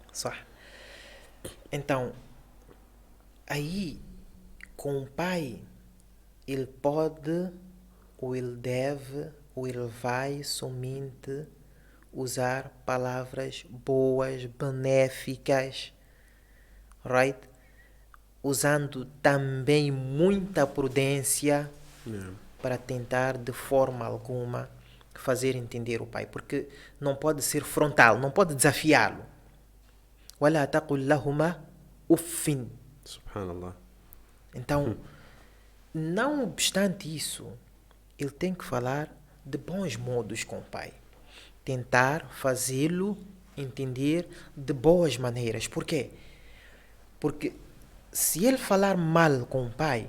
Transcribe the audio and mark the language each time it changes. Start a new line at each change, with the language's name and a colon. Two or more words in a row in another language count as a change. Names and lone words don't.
Portuguese: Então, aí, com o pai, ele pode, ou ele deve, ou ele vai somente usar palavras boas, benéficas, usando também muita prudência, para tentar de forma alguma fazer entender o pai, porque não pode ser frontal, não pode desafiá-lo.
Arabic: وَلَا تَقُلْ لَهُمَا أُفٍّ.
Portuguese: Subhanallah. Então, não obstante isso, ele tem que falar de bons modos com o pai. Tentar fazê-lo entender de boas maneiras. Por quê? Porque se ele falar mal com o pai,